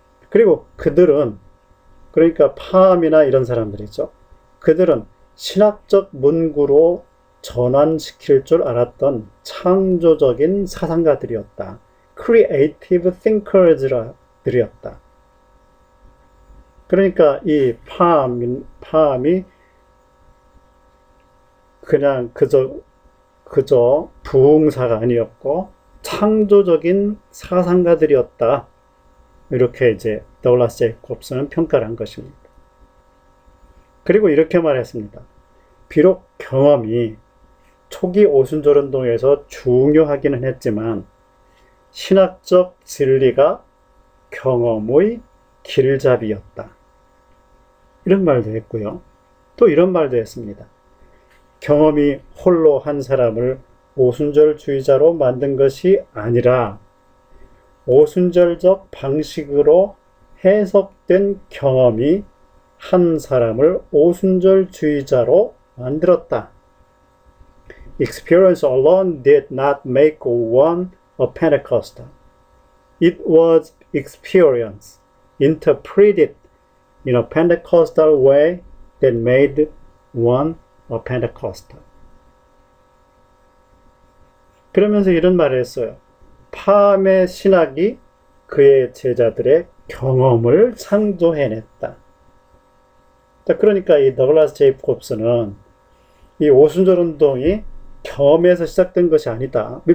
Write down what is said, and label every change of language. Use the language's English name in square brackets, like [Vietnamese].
[Korean] 그리고 그들은, 그러니까 파암이나 이런 사람들이죠. 그들은 신학적 문구로 전환시킬 줄 알았던 창조적인 사상가들이었다. [English] creative thinkers들이었다. [Korean] 그러니까 이 파암이 그냥 그저 부흥사가 아니었고 창조적인 사상가들이었다. 이렇게 이제 더글라스 제이콥슨은 평가를 한 것입니다. 그리고 이렇게 말했습니다. 비록 경험이 초기 오순절 운동에서 중요하기는 했지만 신학적 진리가 경험의 길잡이였다. 이런 말도 했고요. 또 이런 말도 했습니다. 경험이 홀로 한 사람을 오순절주의자로 만든 것이 아니라 오순절적 방식으로 해석된 경험이 한 사람을 오순절주의자로 만들었다. [English] experience alone did not make one a Pentecostal. It was experience interpreted in a Pentecostal way that made one a Pentecostal. [Korean] 그러면서 이런 말을 했어요. 팜의 신학이 그의 제자들의 경험을 창조해냈다. 그러니까 이 더글라스 제이콥스는 이 오순절 운동이 경험에서 시작된 것이 아니다.